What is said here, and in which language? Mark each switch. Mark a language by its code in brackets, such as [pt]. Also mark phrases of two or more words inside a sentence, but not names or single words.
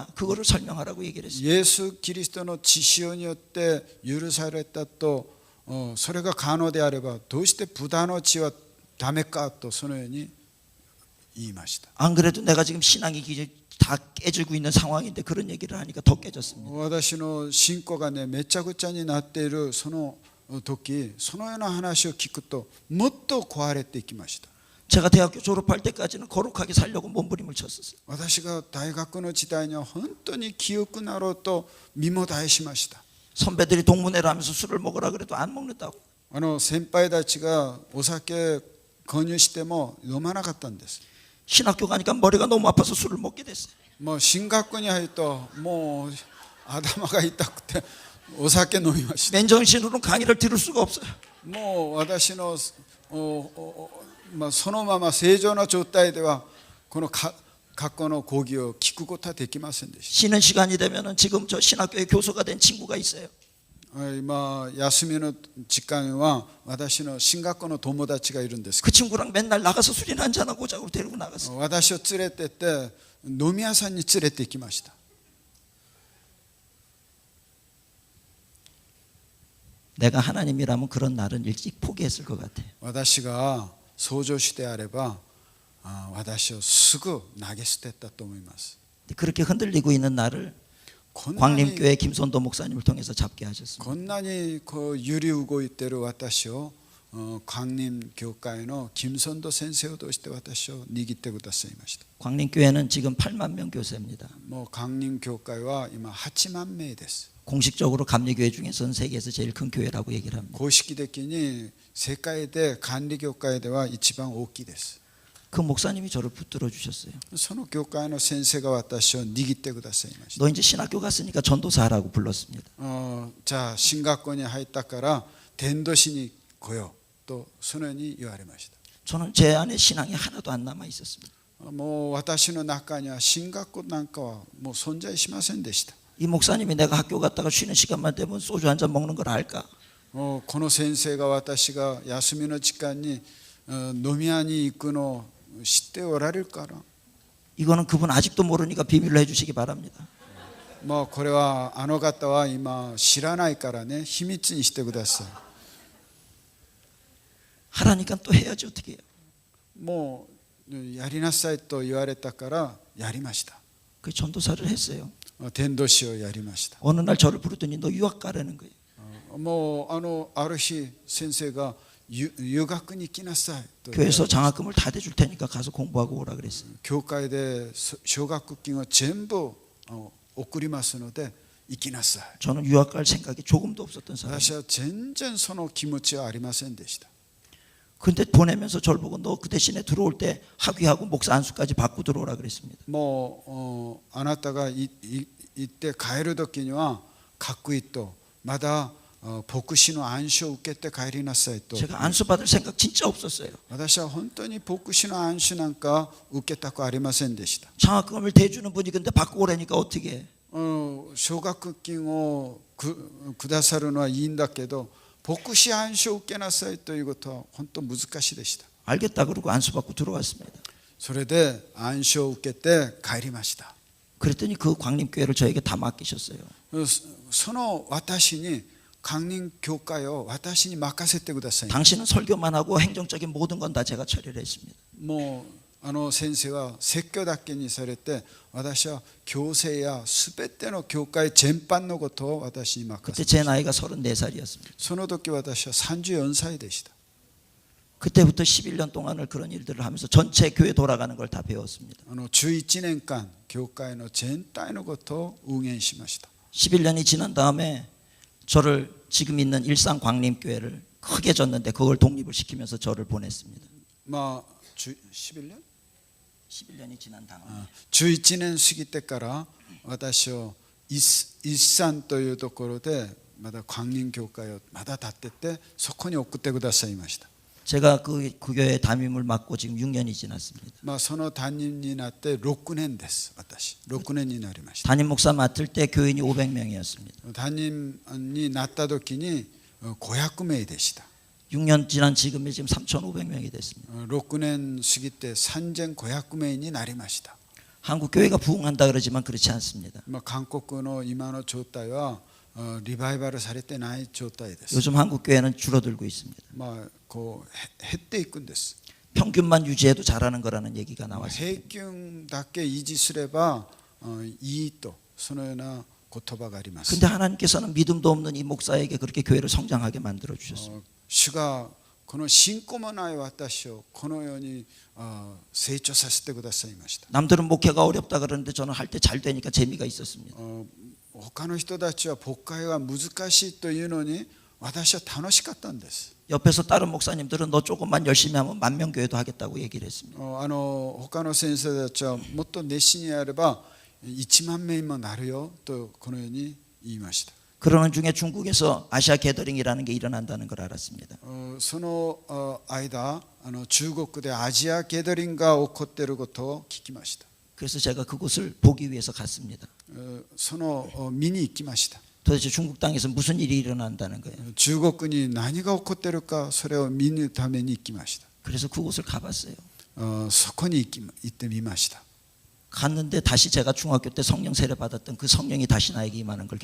[ko] 그거를 설명하라고 얘기를 했어요. [ja] イエス・キリストの血潮によって許されたと、それが可能であればどうしてブタの血はダメかとそのように言いました。 [ko] 안 그래도 내가 지금 신앙이 다 깨지고 있는 상황인데 그런 얘기를 하니까 더 깨졌습니다. [ja] 私の信仰がねめちゃくちゃになっているその時、そのような話を聞くともっと壊れていきました。 [ko] 제가 대학교 졸업할 때까지는 거룩하게 살려고 몸부림을 쳤었어요. [ja] 私が大学の時代には本当に清くなろうと身もだえしました。 [ko] 선배들이 동문회를 하면서 술을 먹으라 그래도 안 먹는다고. [ja] 先輩たちがお酒購入しても飲まなかったんです。 [ko] 신학교 가니까 머리가 너무 아파서 술을 먹게 됐어요. [ja] もう進学校に入るともう頭が痛くてお酒飲みました。 [ko] 맨정신으로는 강의를 들을 수가 없어요. [ja] もう私のそのまま正常な状態ではこの学校の講義を聞くことはできませんでし [ko] 쉬는 시간이 되면은 지금 저 신학교의 교수가 된 친구가 있어요. [ja] た。今休みの時間は私の進学校の友達がいるんですけ [ko] 그 친구랑 맨날 나가서 술이나 한잔하고 오자고 데리고 나갔어요. [ja] ど、私を連れてって飲み屋さんに連れて行きました。 [ko] 내가 하나님이라면 그런 날은 일찍 포기했을 것 같아요. [ja] 私が創造主であれば私をすぐ投げ捨てたと思います。 [ko] 그렇게 흔들리고 있는 나를 [ja] こんなに [ko] 광림교회 김선도 목사님을 통해서 잡게 하셨습니다. [ja] こんなにこう揺り動いている私を광림教会の金선도先生を通して私を握ってくださいました。 [ko] 광림교회는 지금 8만 명 교세입니다. [ja] もう광림教会は今8万名です。 [ko] 공식적으로 감리교회 중에서는 세계에서 제일 큰 교회라고 얘기를 합니다. [ja] 公式的に世界で管理教会では一番大きいです。 [ko] 그 목사님이 저를 붙들어 주셨어요. [ja] その教会の先生が私を握ってくださいました。 [ko] 너 이제 신학교 갔으니까 전도사라고 불렀습니다. [ja] じゃあ進学校に入ったから伝道師に来ようとそのように言われました。 [ko] 저는 제 안에 신앙이 하나도 안 남아 있었습니다. [ja] もう私の中には進学校なんかはもう存在しませんでした。 [ko] 이 목사님이 내가 학교 갔다가 쉬는 시간만 되면 소주 한 잔 먹는 걸 알까? [ja] この先生が私が休みの時間に飲み屋に行くのを知っておられるから、 [ko] 이거는 그분 아직도 모르니까 비밀로 해주시기 바랍니다. [ja] もうこれはあの方は今知らないからね秘密にしてください。 [ko] 하라니까 또 해야지 어떻게 해요? [ja] もうやりなさいと言われたからやりました。 [ko] 그 전도사를 했어요. [ja] 伝道師をやりました。 [ko] 어느 날 저를 부르더니 너 유학 가라는 거예요. [ja] もうある日先生が留学に行きなさいと [ko] 교회에서 장학금을 다 대줄 테니까 가서 공부하고 오라 그랬어요. [ja] 教会で奨学金を全部送りますので行きなさい。 [ko] 저는 유학 갈 생각이 조금도 없었던 사람이에요. [ja] 私は全然その気持ちはありませんでした。 [ko] 근데 보내면서 저를 보고 너 그 대신에 들어올 때 학위하고 목사 안수까지 받고 들어오라 그랬습니다. [ja] もうあなたが行って帰る時には学位とまだ牧師の暗唱を受けて帰りなさいと [ko] 제가 안수 받을 생각 진짜 없었어요. [ja] 私は本当に牧師の暗唱なんか受けたくありませんでした [ko] 장학금을 대주는 분이 근데 받고 오라니까 어떻게? [ja] 奨学金をくださるのはいいんだけど牧師暗唱を受けなさいということは本当難しいでした [ko] 알겠다 그러고 안수 받고 들어왔습니다. [ja] それで暗唱を受けて帰りました [ko] 그랬더니 그 광림교회를 저에게 다 맡기셨어요. [ja] その私に강림教会を私に任せてください [ko] 당신은 설교만 하고 행정적인 모든 건 다 제가 처리를 했습니다. [ja] もう先生は説教だけにされて私は教制やすべての教会全般のことを私に任 [ko] 그때 [ja] せ [ko] 제 나이가 34살이었습니다. [ja] その時私は34歳でした [ko] 그때부터 11년 동안을 그런 일들을 하면서 전체 교회 돌아가는 걸 다 배웠습니다. [ja] 11 年間教会の全体のことを運営しました [ko] 11년이 지난 다음에 저를 지금 있는 일산 광림교회를 크게 졌는데 그걸 독립을 시키면서 저를 보냈습니다. [ja] まあ11年 [ko] 11년이 지난 다음에 [ja] 11 年過ぎてから私を一山というところでまだ광림教会をまだ建ててそこに送ってくださいました [ko] 제가 그 교회의 담임을 맡고 지금 6년이 지났습니다. [ja] その担任になって6年です私6年になりました [ko] 담임 목사 맡을 때 교인이 500명이었습니다. [ja] 担任になった時に500名でした [ko] 6년 지난 지금이 지금 3,500명이 됐습니다. [ja] 6 年過ぎて3500名になりました [ko] 한국 교회가 부흥한다 그러지만 그렇지 않습니다. [ja] 韓国の今の状態はリバイバルされてない状態です [ko] 요즘 한국 교회는 줄어들고 있습니다. [ja] こう減っていくんです [ko] 평균만 유지해도 잘하는 거라는 얘기가 나왔습니다. [ja] 平均だけ維持すればいいとそのような言葉があります [ko] 근데 하나님께서는 믿음도 없는 이 목사에게 그렇게 교회를 성장하게 만들어 주셨습니다. [ja] 主がこの信仰もない私をこのように成長させてくださいました [ko] 남들은 목회가 어렵다 그러는데 저는 할 때 잘 되니까 재미가 있었습니다. [ja] 他の人たちは牧会は難しいというのに私は楽しかったんです [ko] 옆에서 다른 목사님들은 너 조금만 열심히 하면 만명 교회도 하겠다고 얘기를 했습니다. [ja] 他の先生たちはもっと熱心にやれば1万名にもなるよとこのように言いました [ko] 그러는 중에 중국에서 아시아 게더링이라는 게 일어난다는 걸 알았습니다. [ja] その間中国でアジアゲドリングが起こっていることを聞きました [ko] 그래서 제가 그곳을 보기 위해서 갔습니다. [ja] その見に行きました [ko] 도대체 중국 땅에서 무슨 일이 일어난다는 거예요. [ja] 中国に何が起こっているかそれを見るために行きました [ko] 그래서 그곳을 가봤어요. [ja] そこに行ってみました [ko] 갔는데 다시 제가 중학교 때 성령 세례 받았던 그 성령이 다시 나에게 임하는 걸